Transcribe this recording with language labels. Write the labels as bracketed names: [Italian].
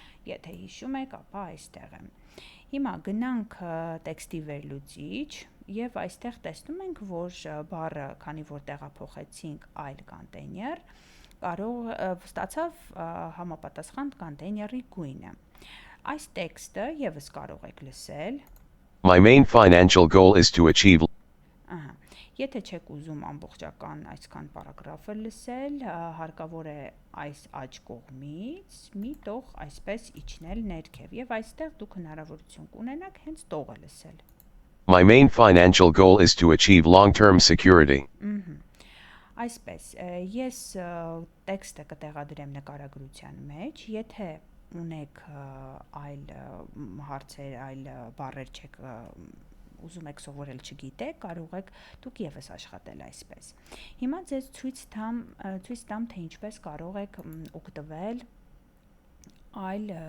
[Armenian] Եթե հիշում եք, ապա այստեղ է։ Հիմա գնանք տեքստի վերլուծիչ և այստեղ տեսնում ենք, որ բառը, քանի որ տեղափոխեցինք այլ կոնտեյներ, ստացավ համապատասխան կոնտեյների գույնը։ Այս տեքստը ևս կարող եք լսել։ [English] My main financial goal is to achieve. [Armenian] Եթե չեք ուզում ամբողջական այսքան պարագրաֆը լսել, հարկավոր է այս աջ կողմից մի տող այսպես իջնել ներքև և այստեղ դուք հնարավորություն կունենաք հենց տողը լսել։ [English] My main financial goal is to achieve long-term security. [Armenian] Այսպես, ես տեքստը կտեղադրեմ նկարագրության մեջ, եթե ունեք այլ հարցեր, այլ բառեր չեք ուզում եք սովորել, չգիտեք, կարող եք դուք ևս աշխատել այսպես։ Հիմա ձեզ ցույց տամ, թե ինչպես կարող եք օգտվել այլ